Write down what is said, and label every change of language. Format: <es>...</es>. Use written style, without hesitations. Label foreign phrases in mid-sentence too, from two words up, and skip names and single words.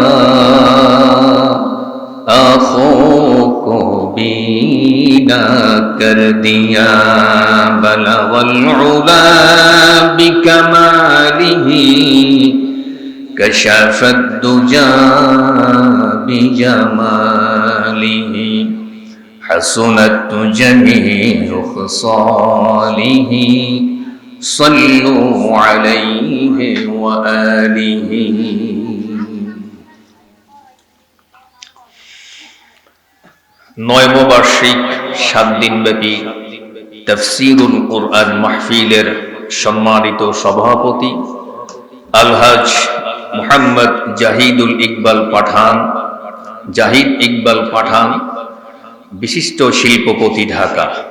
<ur>آنکھوں کو بینا کر دیا</ur> <ar>بلغ العلا بکمالہ کشف الدجا بجمالہ حسنت جمیع خصالہ صلوا علیہ وآلہ</ar> <bn>নয়ম বার্ষিক 7 দিনব্যাপী তাফসীরুল কুরআন মাহফিলের সম্মানিত সভাপতি আলহাজ মুহাম্মদ জাহিদ ইকবাল পাঠান বিশিষ্ট শিল্পপতি ঢাকা।</bn>